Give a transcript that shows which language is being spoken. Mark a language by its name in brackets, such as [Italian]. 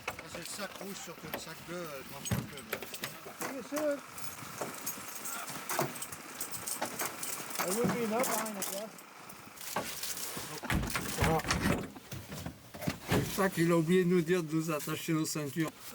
[French] C'est le sac rouge sur le sac bleu, marche un peu. [English] There would be enough behind it, yes? [French] C'est ça qu'il a oublié de nous dire de nous attacher nos ceintures.